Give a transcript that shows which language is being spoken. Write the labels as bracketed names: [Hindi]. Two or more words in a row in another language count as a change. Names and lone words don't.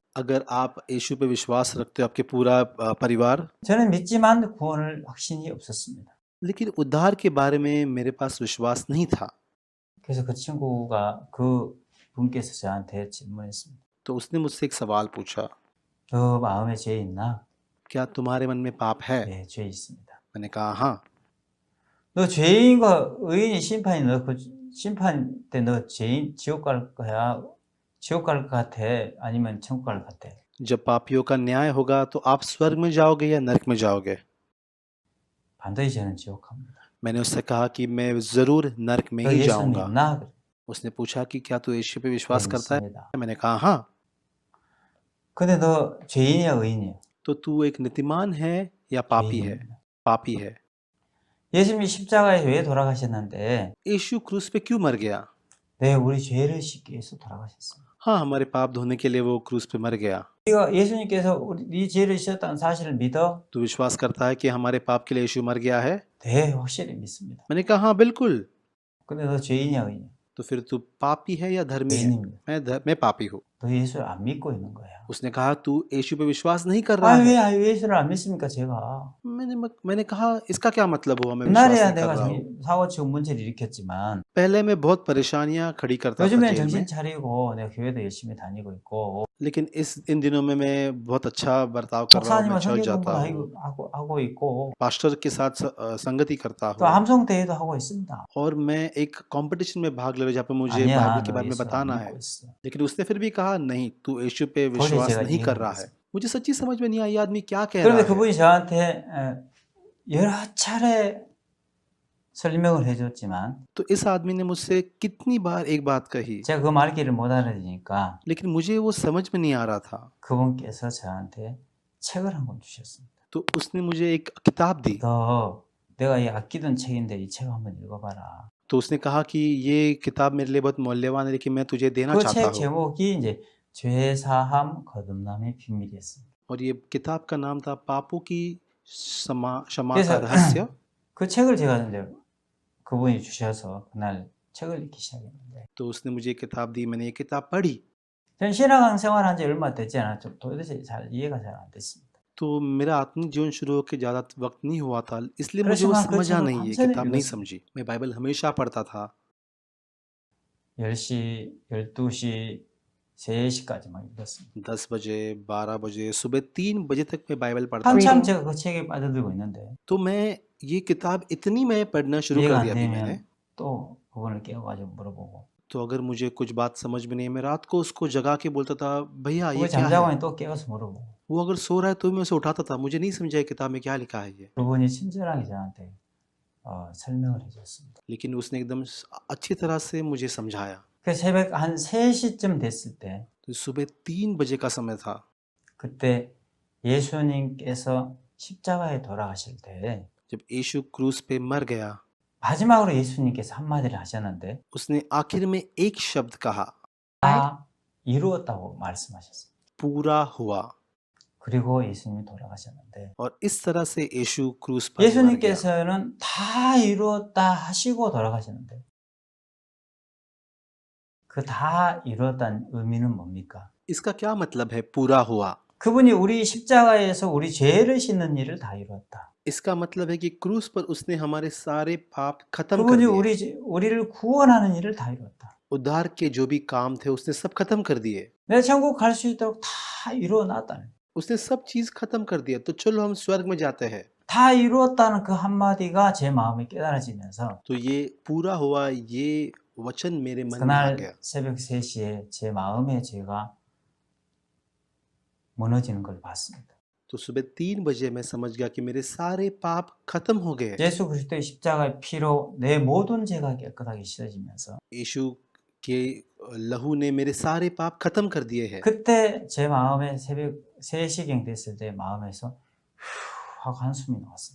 [Hindi] अगर आप यीशु पे विश्वास रखते हो, आपके पूरा परिवार। [Korean] 저는 믿지만 구원을 확신이 없었습니다. [Hindi] लेकिन उद्धार के बारे में मेरे पास विश्वास नहीं था। [Korean] 그래서 그 친구가 그 분께서 저한테 질문했습니다. [Hindi] तो उसने मुझसे एक सवाल पूछा, [Korean] 너 마음에 죄 있나? [Hindi] क्या तुम्हारे मन में पाप है? [Korean] 네, 죄 있습니다. [Hindi] मैंने कहा हाँ। [Korean] 너 죄인과 의인이 심판이 너 그 심판 때 너 죄인 지옥 갈 거야? 지옥 갈 것 같아? 아니면 천국 갈 것 같아? [Hindi] जब पापियों का न्याय होगा तो आप स्वर्ग में जाओगे या नरक में जाओगे? [Korean] 반드시 저는 지옥 갑니다. [Hindi] मैंने उससे कहा कि मैं जरूर नरक में [Korean] 너 [Hindi] ही [Korean] 예수 [Hindi] जाऊंगा। [Korean] 믿나? [Hindi] उसने पूछा कि क्या तू यीशु पे विश्वास [Korean] 네, [Hindi] करता है? [Korean] 믿습니다. [Hindi] मैंने कहा हाँ। [Korean] 근데 너 죄인이야 의인이야? [Hindi] तो तू एक नीतिमान है या पापी है? [Korean] 죄인입니다. [Hindi] पापी है। [Korean] 예수님이 십자가에 왜 돌아가셨는데? [Hindi] यीशु क्रूस पे क्यों मर गया? [Korean] 네, 우리 죄를 씻기 위해서 돌아가셨어요. [Hindi] हाँ, हमारे पाप धोने के लिए वो क्रूस पे मर गया। [Korean] 우리가 예수님께서 우리 네 죄를 씻었다는 사실을 믿어? [Hindi] तू विश्वास करता है कि हमारे पाप के लिए यीशु मर गया है? [Korean] 네, 확실히 믿습니다. [Hindi] मैंने कहा हाँ बिल्कुल। [Korean] 근데 너 죄인이야 의인이야? [Hindi] तो फिर तू पापी है या धर्मी है? [Korean] 죄인입니다. [Hindi] मैं पापी हूँ। [Korean] 너 예수를 안 믿고 있는 거야. [Hindi] उसने कहा तू यीशु पे विश्वास नहीं कर रहा [Korean] 아, [Hindi] है। [Korean] 왜 예수를 안 믿습니까 제가? [Hindi] मैंने कहा इसका क्या मतलब हुआ मैं विश्वास [Korean] 옛날에야 [Hindi] नहीं कर [Korean] 내가 [Hindi] रहा हूँ। [Korean] 사고치고 문제를 일으켰지만 [Hindi] पहले मैं बहुत परेशानियां खड़ी करता था [Korean] 요즘엔 [Hindi] जेल में, [Korean] 정신 차리고 내가 교회도 열심히 다니고 있고 [Hindi] लेकिन इन दिनों में मैं बहुत अच्छा बर्ताव कर रहा हूँ। मैं [Korean] 목사님과 [Hindi] चर्च [Korean] 성경 [Hindi] जाता हूँ, [Korean] 공부도 하고 있고 [Hindi] पास्टर के साथ संगति करता [Korean] 또 [Hindi] हूँ [Korean] 함성 대회도 하고 있습니다. [Hindi] और मैं एक कंपटीशन में भाग ले रहा हूँ जहाँ पे मुझे [Korean] 아니야, [Hindi] बाइबल के [Korean] 너 [Hindi] बारे में [Korean] 예수 안 [Hindi] बताना है। [Korean] 믿고 있어. [Hindi] लेकिन उसने फिर भी कहा नहीं, तू यीशु पे [Korean] 도저히 [Hindi] विश्वास [Korean] 제가 [Hindi] नहीं कर [Korean] 이해가 [Hindi] रहा [Korean] 안 [Hindi] है। [Korean] 됐어요. [Hindi] मुझे सच्ची समझ में नहीं आई ये आदमी क्या कह [Korean] 그런데 [Hindi] रहा है। [Korean] 그분이 저한테 여러 차례 설명을 해줬지만 [Hindi] तो इस आदमी ने मुझसे कितनी बार एक बात कही, [Korean] 제가 그 말귀를 못 알아들으니까 [Hindi] लेकिन मुझे वो समझ में नहीं आ रहा था। [Korean] 그분께서 저한테 책을 한 권 주셨습니다. [Hindi] तो उसने मुझे एक किताब दी। [Korean] 너 내가 이 아끼던 책인데 이 책 한번 읽어봐라. [Hindi] तो उसने कहा कि ये किताब मेरे लिए बहुत मूल्यवान है, लेकिन मैं तुझे देना [Korean] 그 [Hindi] चाहता [Korean] 책 [Hindi] हूँ। [Korean] 제목이 이제 죄사함 거듭남의 비밀이었습니다. [Hindi] और ये किताब का नाम था पापों की क्षमा का [Korean] 그래서 [Hindi] रहस्य। [Korean] 그 책을 제가 이제 그분이 주셔서 그날 책을 읽기 시작했는데 [Hindi] तो उसने मुझे ये किताब दी, मैंने ये किताब पढ़ी। [Korean] 전 신앙 생활한 지 얼마 되지 않았죠. 도대체 잘 이해가 잘 안 됐습니다. [Hindi] तो मेरा आत्मिक जीवन शुरू होकर ज़्यादा वक्त नहीं हुआ था, इसलिए मुझे वो [Korean] 그렇지만 그 [Hindi] समझा [Korean] 책을 [Hindi] नहीं, ये [Korean] 밤새는 [Hindi] किताब नहीं [Korean] 읽었습니다. [Hindi] समझी। मैं बाइबल हमेशा पढ़ता था। [Korean] 10시, 12시, 3시까지 막 읽었습니다. [Hindi] 10 बजे, 12 बजे, सुबह 3 बजे तक मैं बाइबल पढ़ता था। [Korean] 한참 제가 그 책에 빠져들고 있는데 [Hindi] तो मैं ये किताब इतनी मैं पढ़ना शुरू [Korean] 이해가 [Hindi] कर [Korean] 안 [Hindi] दिया अभी मैंने। [Korean] 되면 또 그분을 깨워가지고 물어보고 [Hindi] तो अगर मुझे कुछ बात समझ में नहीं, मैं रात को उसको जगा के बोलता था, भैया ये [Korean] 그분이 [Hindi] क्या [Korean] 잠자고 [Hindi] है? [Korean] 있는 또 깨워서 물어보고 [Hindi] वो अगर सो रहा है तो मैं उसे उठाता था, मुझे नहीं समझा ये किताब में क्या लिखा है ये। [Korean] 그분이 친절하게 저한테 설명을 해줬습니다. [Hindi] लेकिन उसने एकदम अच्छी तरह से मुझे समझाया। [Korean] 그 새벽 한 3시쯤 됐을 때 [Hindi] तो सुबह 3 बजे का समय था। [Korean] 그때 예수님께서 십자가에 돌아가실 때 [Hindi] जब यीशु क्रूस पे मर गया, [Korean] 마지막으로 예수님께서 한마디를 하셨는데 [Hindi] उसने आखिर में एक शब्द कहा, [Korean] 다 이루었다고 말씀하셨어요. [Hindi] पूरा हुआ। [Korean] 그리고 예수님이 돌아가셨는데 [Hindi] और इस तरह से यीशु क्रूस पर मर गया। [Korean] 예수님께서는 다 이루었다 하시고 돌아가셨는데 그 다 이루었다는 의미는 뭡니까? [Hindi] इसका क्या मतलब है पूरा हुआ? [Korean] 그분이 우리 십자가에서 우리 죄를 씻는 일을 다 이루었다. [Hindi] इसका मतलब है कि क्रूस पर उसने हमारे सारे पाप खत्म कर [Korean] 그분이 [Hindi] दिए। [Korean] 우리를 구원하는 일을 다 이루었다. [Hindi] उद्धार के जो भी काम थे उसने सब खत्म कर दिए। [Korean] 내 천국 갈 수 있도록 다 이루어 놨다는. [Hindi] उसने सब चीज खत्म कर दिया, तो चलो हम स्वर्ग में जाते हैं। [Korean] 다 이루었다는 그 한마디가 제 마음에 깨달아지면서 [Hindi] तो ये पूरा हुआ, ये वचन मेरे मन में आ [Korean] 그날 [Hindi] गया। [Korean] 새벽 3시에 제 마음의 죄가 무너지는 걸 봤습니다. [Hindi] तो सुबह 3 बजे मैं समझ गया कि मेरे सारे पाप खत्म हो गए। [Korean] 예수 그리스도의 십자가의 피로 내 모든 죄가 깨끗하게 씻어지면서 [Hindi] यीशु के लहू ने मेरे सारे पाप खत्म कर दिए हैं। [Korean] 그때 제 마음에 새벽 3시경 됐을 때 마음에서 후 하고 한숨이 나왔습니다.